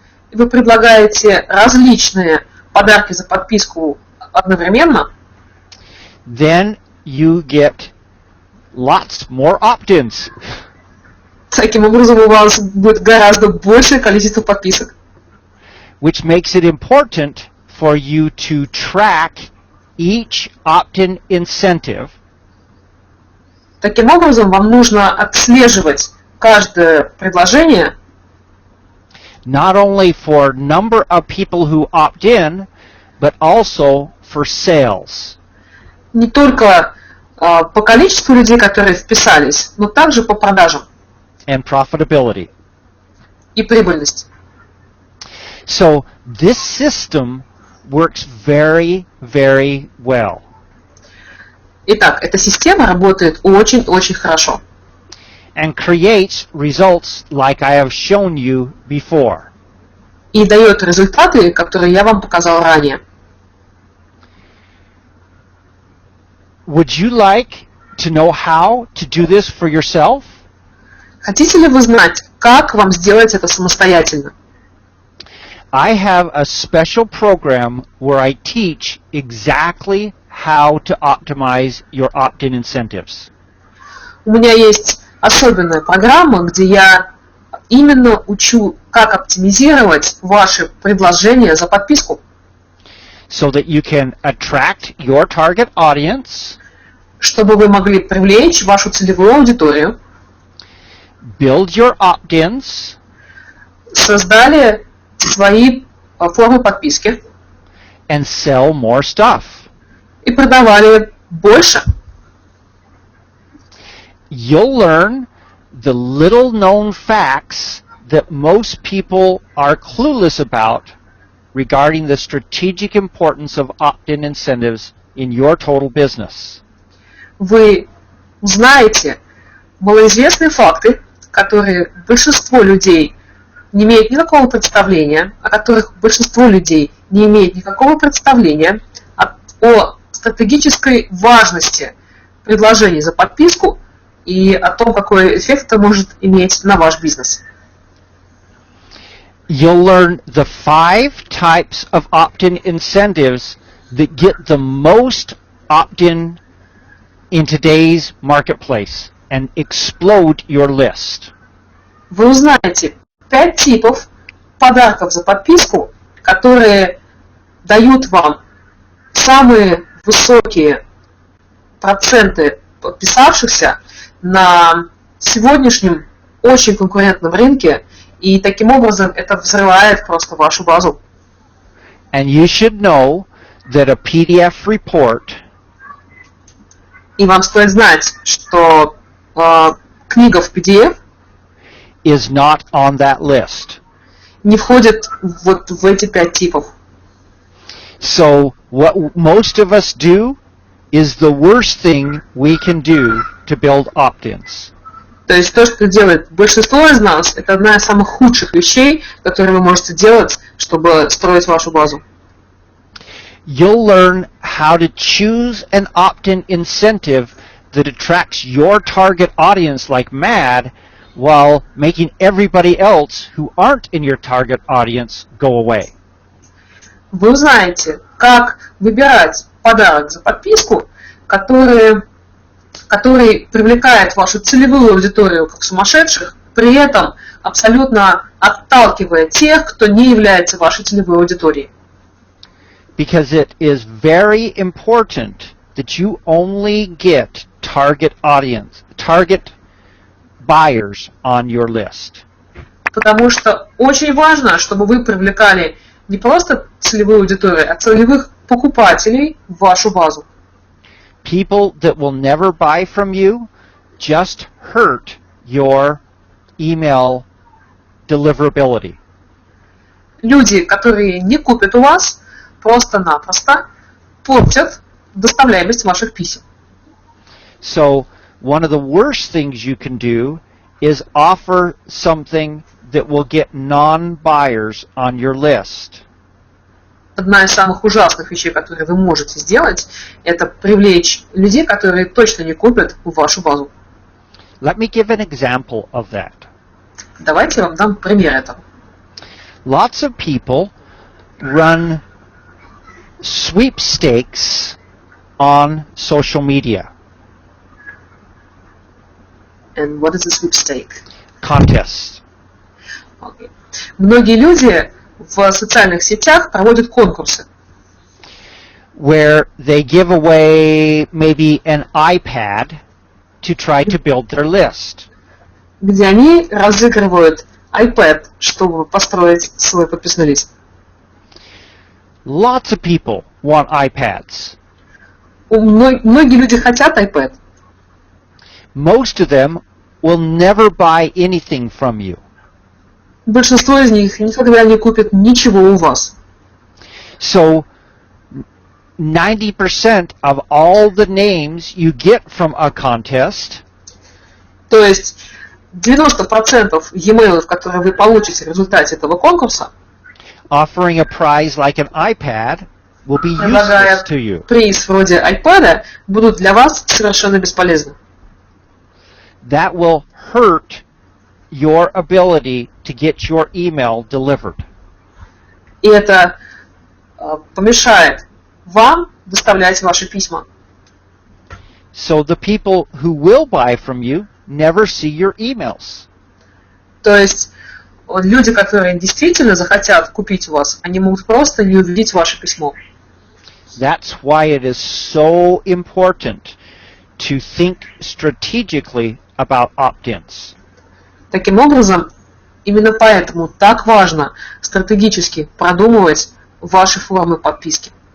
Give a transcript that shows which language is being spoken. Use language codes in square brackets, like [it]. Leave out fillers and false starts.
[ru] и вы предлагаете различные подарки за подписку одновременно, [en] then you get lots more opt-ins. [ru] таким образом у вас будет гораздо большее количество подписок. [en] Which makes it important for you to track each opt-in incentive. [ru] Таким образом, вам нужно отслеживать каждое предложение [en] not only for number of people who opt in, but also for sales. [ru] не только по количеству людей, которые вписались, но также по продажам [en] And profitability. [ru] и прибыльности. [en] So this system works very, very well. [ru] Итак, эта система работает очень-очень хорошо. [en] And creates results like I have shown you before. [ru] И дает результаты, которые я вам показал ранее. [en] Would you like to know how to do this for yourself? [ru] Хотите ли вы знать, как вам сделать это самостоятельно? [en] I have a special program where I teach exactly how to optimize your opt-in incentives. [ru] У меня есть особенная программа, где я именно учу, как оптимизировать ваши предложения за подписку. [en] So that you can attract your target audience, [ru] чтобы вы могли привлечь вашу целевую аудиторию, [en] build your opt-ins, [ru] создали свои формы подписки [en] and sell more stuff. [ru] и продавали больше. [en] You'll learn the little-known facts that most people are clueless about regarding the strategic importance of opt-in incentives in your total business. [ru] Вы узнаете малоизвестные факты, которые большинство людей не имеет никакого представления, о которых большинство людей не имеет никакого представления, о стратегической важности предложений за подписку и о том, какой эффект это может иметь на ваш бизнес. [en] You'll learn the 5 types of opt-in incentives that get the most opt-in in today's marketplace and explode your list. [ru] Вы узнаете 5 типов подарков за подписку, которые дают вам самые высокие проценты подписавшихся на сегодняшнем очень конкурентном рынке, и таким образом это взрывает просто вашу базу. [en] And you should know that a PDF report [ru] И вам стоит знать, что книга в PDF [en] is not on that list. [ru] не входит вот в эти 5 типов. [en] So what most of us do is the worst thing we can do to build opt-ins. [ru] То есть то, что делает большинство из нас, это одна из самых худших вещей, которые вы можете делать, чтобы строить вашу базу. [en] You'll learn how to choose an opt-in incentive that attracts your target audience like mad while making everybody else who aren't in your target audience go away. [ru] Вы узнаете, как выбирать подарок за подписку, который привлекает вашу целевую аудиторию как сумасшедших, при этом абсолютно отталкивая тех, кто не является вашей целевой аудиторией. [en] Because it is very important that you only get target audience, target buyers on your list. [ru] Потому что очень важно, чтобы вы привлекали не просто целевую аудиторию, а целевых покупателей в вашу базу. [en] People that will never buy from you just hurt your email deliverability. [ru] Люди, которые не купят у вас, просто-напросто портят доставляемость ваших писем. [en] So one of the worst things you can do is offer something that will get non-buyers on your list. [ru] Одна из самых ужасных вещей, которые вы можете сделать, это привлечь людей, которые точно не купят в вашу базу. [en] Let me give an example of that. [ru] Давайте я вам дам пример этого. [en] Lots of people run sweepstakes on social media. And what is a sweepstake? Contests. Okay. [ru] Многие люди в социальных сетях проводят конкурсы, [en] where they give away maybe an iPad to try to build their list. [ru] где они разыгрывают iPad, чтобы построить свой подписной лист. [en] Lots of people want iPads. [ru] Многие люди хотят iPad. [en] Most of them will never buy anything from you. [ru] Большинство из них никогда не купят ничего у вас. [en] So 90% of all the names you get from a contest [ru] То есть 90% e-mailов, которые вы получите в результате этого конкурса, [en] offering a prize like an iPad will be useless [ru] предлагая [en] to you. [ru] приз вроде iPad, будут для вас совершенно бесполезны. [en] That will hurt your ability to get your email delivered. [ru] И это помешает вам доставлять ваши письма. [en] So the people who will buy from you never see your emails. [ru] То есть люди, которые действительно захотят купить у вас, они могут просто не увидеть ваше письмо. [en] That's why it is so important to think strategically about opt-ins. [ru] Таким образом, именно поэтому так важно стратегически продумывать ваши формы подписки.